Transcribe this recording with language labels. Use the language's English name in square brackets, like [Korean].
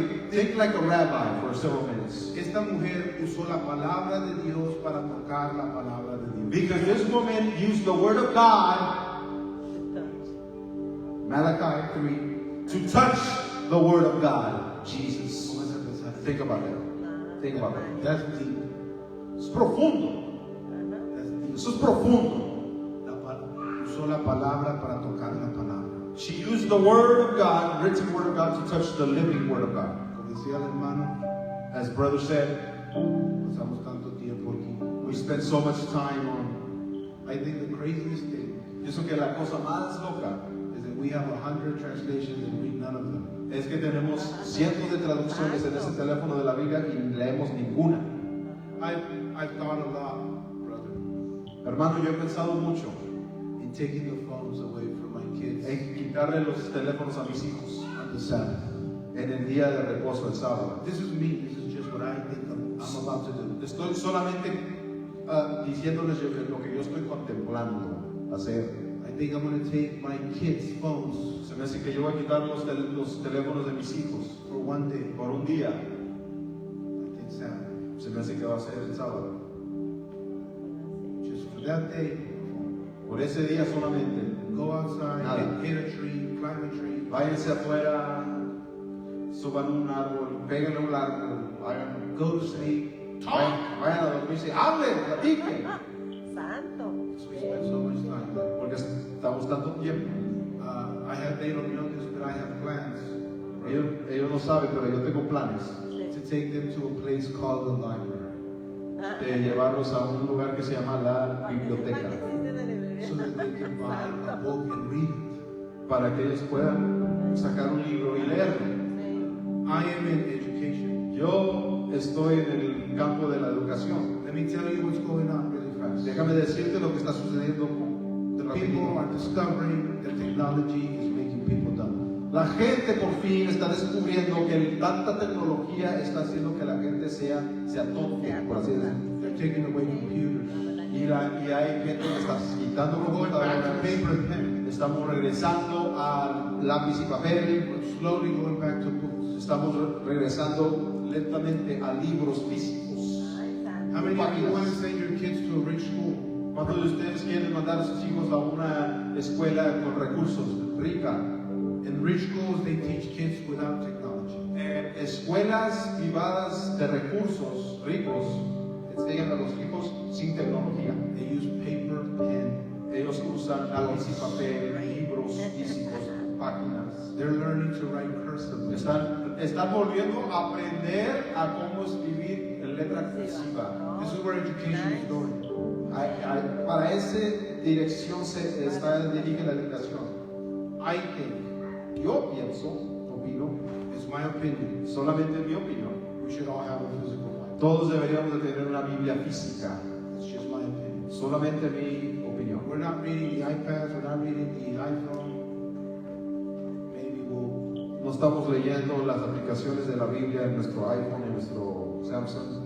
[English] Think like a rabbi for several minutes. [Spanish] Esta mujer usó la palabra de Dios para tocar la palabra de Dios. [English] Because this woman used the word of God, Malachi 3, to touch the word of God, Jesus. [Spanish] Comienza a pensar. [English] Think about that. Think about that. That's deep. [Spanish] Es profundo. [English] That's deep. [Spanish] Eso es profundo. Usó la palabra para tocar la palabra. [English] She used the word of God, written word of God, to touch the living word of God. [Spanish] Como decía el hermano, [English] As brother said, [Spanish] pasamos tanto tiempo aquí. [English] we spend so much time on. I think the craziest thing [Spanish] Pienso que la cosa más loca [English] is that we have 100 translations and read none of them. [Spanish] es que tenemos cientos de traducciones en ese teléfono de la Biblia y leemos ninguna. [English] I've thought a lot, brother, [Spanish] Hermano, yo he pensado mucho [English] in taking the phones away from my kids [Spanish] en quitarle los teléfonos a mis hijos [English] on the Sabbath. [Spanish] en el día de reposo, el sábado. [English] This is me. This is just what I think I'm about to do. [Spanish] Estoy solamente diciéndoles lo que yo estoy contemplando hacer. [English] I think I'm going to take my kids' phones [Spanish] Se me hace que yo voy a quitar los teléfonos de mis hijos [English] for one day. [Spanish] por un día. [English] I think Sabbath. [Spanish] Se me hace que va a ser el sábado. [English] Just for that day, [Spanish] Por ese día solamente. [English] go outside, [Spanish] Nada. [English] hit a tree, climb a tree. [Spanish] Váyanse afuera, suban un árbol, peguen un árbol, vayan, [English] Go to sleep. [Spanish] vayan a dormirse, hablen, platiquen. Santo. [English] So we spend so much time there. [Spanish] Porque estamos tanto tiempo. [English] They don't know this, but I have plans [Spanish] Ellos no saben, pero yo tengo planes [English] to take them to a place called the library, [Spanish] de llevarlos a un lugar que se llama la biblioteca. [English] so that they can buy a book and read it. [Spanish] para que ellos puedan sacar un libro y leerlo. [English] I am in education. [Spanish] Yo estoy en el campo de la educación. [English] Let me tell you what's going on really fast. [Spanish] Déjame decirte lo que está sucediendo de [English] People are [Spanish] rapidito. [English] discovering that technology is making people dumb. [Spanish] La gente por fin está descubriendo que tanta tecnología está haciendo que la gente sea tonta, por así decirlo. [English] They're taking away computers. [Spanish] Y hay gente que está quitando [English] We're going back to [Spanish] computadoras. [English] paper and pen. [Spanish] Estamos regresando a lápiz y papel. [English] We're slowly going back to books. [Spanish] Estamos regresando lentamente a libros físicos. [English] How many of you want to send your kids to a rich school? [Spanish] ¿Cuántos de ustedes quieren mandar a sus hijos a una escuela con recursos rica? [English] In rich schools, they teach kids without technology. [Spanish] Escuelas privadas de recursos ricos enseñan a los hijos sin tecnología. [English] They use paper, pen. [Spanish] Ellos usan lápiz y papel, libros físicos, páginas. [English] They're learning to write cursively. [Spanish] Están volviendo a aprender a cómo escribir en letra cursiva. [English] This is where education is going. [Spanish] Para esa dirección se dirige la educación. [English] I think, [Spanish] Yo pienso, opino, [English] it's my opinion, [Spanish] solamente mi opinión, [English] we should all have a physical Bible. [Spanish] todos deberíamos de tener una Biblia física. [English] It's just my opinion. [Spanish] Solamente mi opinión. [English] We're not reading the iPads, we're not reading the iPhone. Maybe we'll, [Spanish] No estamos leyendo las aplicaciones de la Biblia en nuestro iPhone, en nuestro Samsung.